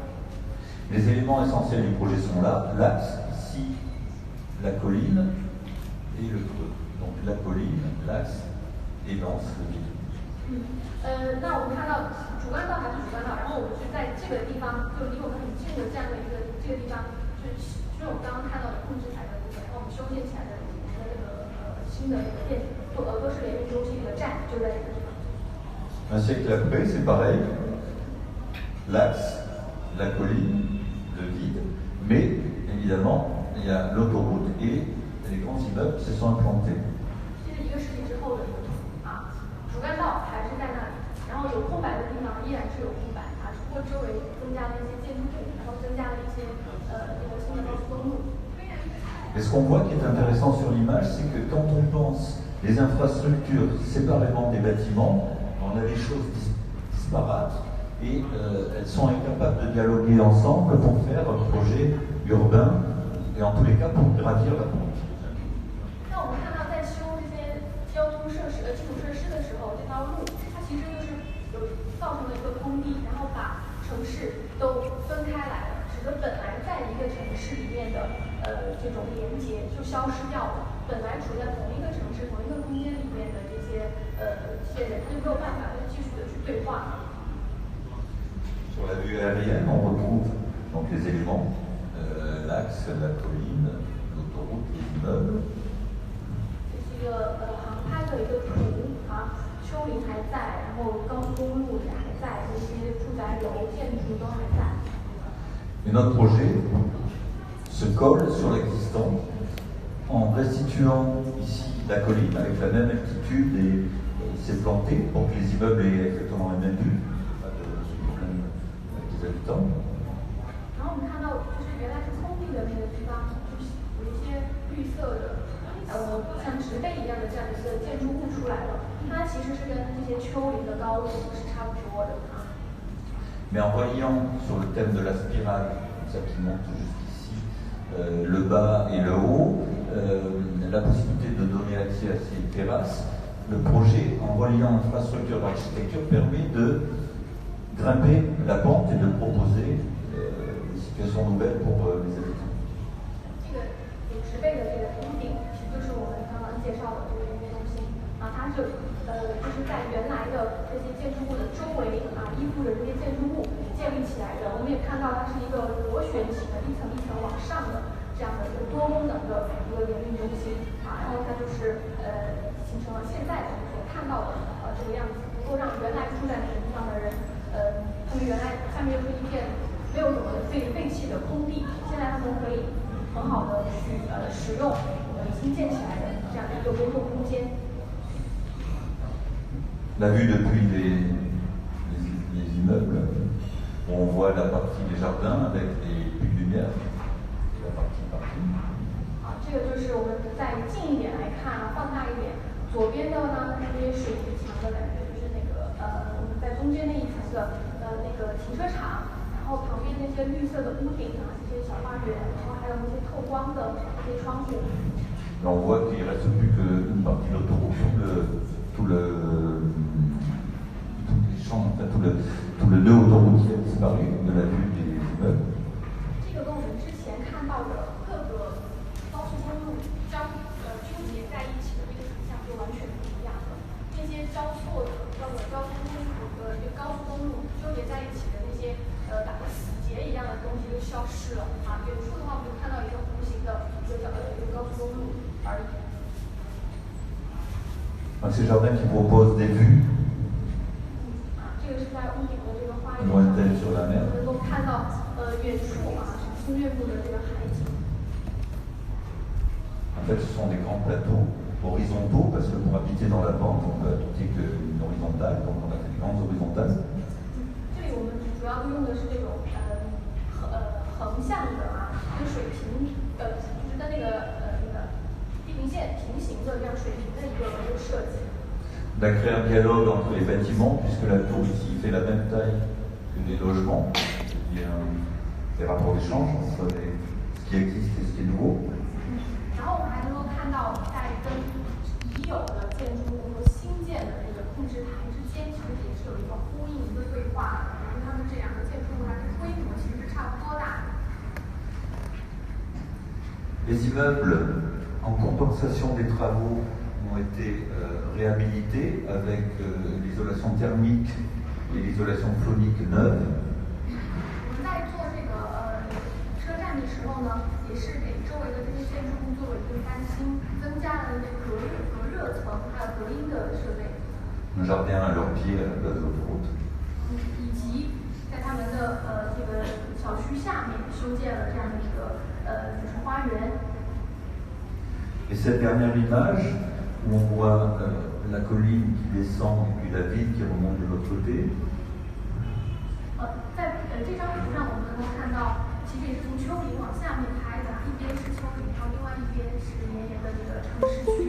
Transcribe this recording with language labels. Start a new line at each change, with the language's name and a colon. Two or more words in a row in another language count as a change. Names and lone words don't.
French: Les éléments essentiels du projet sont là. L'axe, ici, la colline et le creux. Donc la colline, l'axe et l'anse, le vide.
Chinese: 那我们看到主干道还是主干道，然后我们是在这个地方，就离我们很近的这样的一个这个地方，就是我们刚刚看到的控制台的部分，然后我们修建起来的我们的这个新的这个电做俄罗斯联运中心的站就在这个地方。
French: Un siècle après, c'est pareil. L'axe, la colline, le vide, mais évidemment, il y a l'autoroute et les grands immeubles se sont implantés.
Chinese: 这是1个世纪之后的一个图主干道还是在那里，然后有空白的地方依然是有空白只不过周围增加了一些建筑物，然后增加了一些这个新的高速公路。
French: Et ce qu'on voit qui est intéressant sur l'image, c'est que quand on pense les infrastructures séparément des bâtiments, on a des choses disparates et elles sont incapables de dialoguer ensemble pour faire un projet urbain et en tous les cas pour gravir la pente.
Chinese: 那我们看到在修这些交通设施基础设施的时候，这条路它其实就是有造成了一个空地，然后把城市都分开来了，使得本来在一个城市里面的这种连接就消失掉了。本来处在同一个城市、同一个空间里面的这些人，他就没有办法继续的去对话。
French: Sur la vue aérienne, on retrouve donc les éléments, l'axe, la colline, l'autoroute, les immeubles.
Chinese: 这是一个航拍的一个图啊，丘陵还在，然后高速公路也还在，这些住宅楼、建筑都还在。
French: Et notre projet se colle sur l'existant en restituant ici la colline avec la même altitude et c'est planté pour que les immeubles aient exactement la même vue, pas de problème avec les habitants.
Chinese: 然后我们看到，就是原来是空地的那个地方，就是有一些绿色的，像植被一样的这样一个建筑物出来了。它其实是跟这些丘陵的高度是差不多的啊。
French: Mais en reliant sur le thème de la spirale, ça qui monte jusqu'ici, le bas et le haut, la possibilité de donner accès à ces terrasses, le projet, en reliant infrastructure d'architecture, permet de grimper la pente et de proposer des situations nouvelles pour les habitants.
Chinese: 这个有植被的这个屋顶，其实就是我们刚刚介绍的这个音乐中心啊，它就是在原来的这些建筑物的周围啊，依附着这些建筑物建立起来的。我们也看到它是一个螺旋形的，一层一层往上的这样的一个多功能的一个联运中心啊，然后它就是形成了现在我们所看到的这个样子，能够让原来住在那个地方的人，他们原来下面就是一片没有什么废弃的空地，现在他们可以很好的去使用已经建起来的这样的一个公共空间。
French: La vue depuis les immeubles, où on voit la partie des jardins avec les puits de lumière, et la partie parking.
Chinese: 这个就是我们再近一点来看啊，放大一点，左边的呢，那些水泥墙的感觉，就是那个我们在中间那一层的那个停车场，然后旁边那些绿色的屋顶啊，这些小花园，然后还有那些透光的这些窗户。
French: On voit qu'il ne reste plus qu'une partie de l'autoroute, tous les champs, enfin, tout le nœud autoroutier a disparu de la vue des immeubles.
Chinese: 这个跟我们之前看到的各个高速公路纠结在一起的那个景象就完全不一样了。那些交错的交通公路和这个高速公路纠结在一起的那些打着死结一样的东西就消失了啊。远处的话，我们就看到一个弧形的一个高速公路而已。
French: Ces jardins qui proposent des vues lointaines sur la mer. En fait, ce sont des grands plateaux horizontaux, parce que pour habiter dans la pente, on peut ajouter qu'une horizontale, donc on a fait des grandes horizontales.
Chinese: 这里我们主要用的是这种横向的啊，跟水平就是跟那个地平线平行的这样水平的一个设计。
French: On a créé un dialogue entre les bâtiments, puisque la tour ici fait la même taille que les logements. Il y a des rapports d'échange entre ce qui existe et ce qui est nouveau.
Chinese: 然后我们还能够看到，在跟已有的建筑物和新建的这个控制台之间，其实也是有一个呼应、一个对话的。因为它们这两个建筑物它的规模其实是差不多大的。
French: Les immeubles, en compensation des travaux, ont été réhabilités avec l'isolation thermique et l'isolation phonique neuve.
Chinese: 我们在做这个车站的时候呢，也是给周围的这些建筑物做了一个翻新，增加了那些隔热层，还有隔音的设备。
French: Un jardin à leur pied à la place de l'autoroute.
Chinese: 以及在他们的这个小区下面修建了这样的一个就是花园。
French: Et cette dernière image, où on voit la colline qui descend et puis la ville qui remonte de l'autre côté.
Chinese: 在这张图上，我们能够看到，其实也是从丘陵往下面拍的，一边是丘陵，然后另外一边是绵延的这个城市区域。